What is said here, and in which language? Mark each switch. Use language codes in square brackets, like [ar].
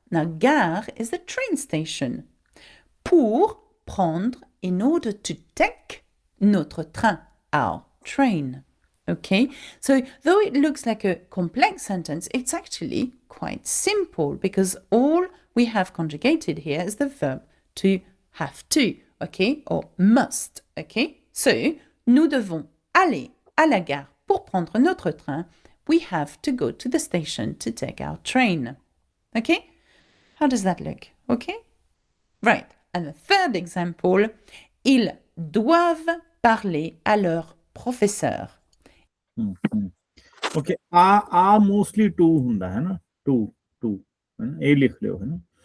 [en] Now, gare is the train station. [fr] Pour prendre, [en] in order to take [fr] notre train, [en] our train. Okay, so though it looks like a complex sentence, it's actually quite simple because all we have conjugated here is the verb to have to, okay, or must, okay. [fr] So, nous devons aller à la gare pour prendre notre train. [en] We have to go to the station to take our train. Okay, how does that look? Okay, right. And the third example, [fr] ils doivent parler à leur professeur. [pa] Okay, ਆ mostly to ਹੁੰਦਾ ਹੈ ਨਾ, to ਹੈ ਨਾ, ਇਹ ਲਿਖ ਲਿਓ ਹੈ ਨਾ।